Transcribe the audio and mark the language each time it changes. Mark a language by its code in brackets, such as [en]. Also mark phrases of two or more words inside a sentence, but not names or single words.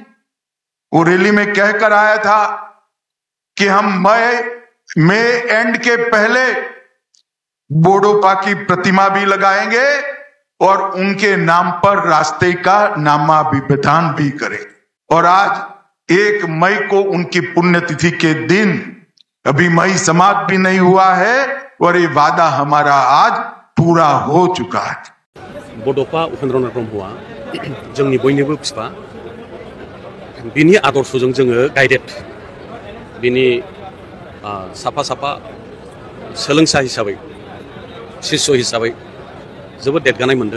[hi] वो रैली में कहकर आया था कि हम मई एंड के पहले बोडोपा की प्रतिमा भी लगाएंगे और उनके नाम पर रास्ते का नामाभिधान भी करें। और आज 1 मई को उनकी पुण्यतिथि के दिन, अभी मई समाप्त भी नहीं हुआ है और ये वादा हमारा आज पूरा हो चुका है। [brx] बड'फा उपेन्द्रनाथ ब्रह्मआ जोंनि बयनिबो बिफा, बिनि आदर्शजों जोङो गाइडेड, बिनि साफा साफा सोलोंसा हिसाबै, शिष्य हिसाबै जोबोद देरगानाय मोनदों।